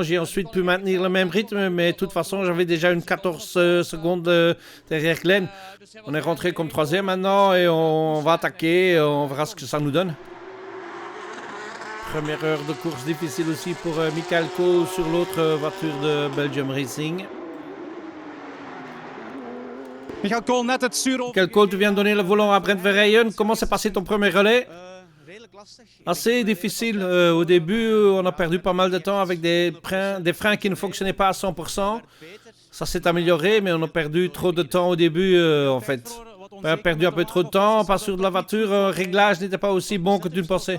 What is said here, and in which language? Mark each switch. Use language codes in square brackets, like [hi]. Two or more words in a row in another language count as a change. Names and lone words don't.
[fr] J'ai ensuite pu maintenir le même rythme, mais de toute façon, j'avais déjà une 14 secondes derrière Glenn. On est rentré comme 3e maintenant et on va attaquer, on verra ce que ça nous donne. Première heure de course difficile aussi pour Michael Cole sur l'autre voiture de Belgium Racing. [nl] Michael Cole net het stuur op. [fr] Michael Cole, tu viens de donner le volant à Brent Verheyen. Comment s'est passé ton premier relais? Assez difficile. Au début, on a perdu pas mal de temps avec des freins qui ne fonctionnaient pas à 100%. Ça s'est amélioré, mais on a perdu trop de temps au début en fait. On a perdu un peu trop de temps, pas sûr de la voiture, le réglage n'était pas aussi bon que tu le pensais.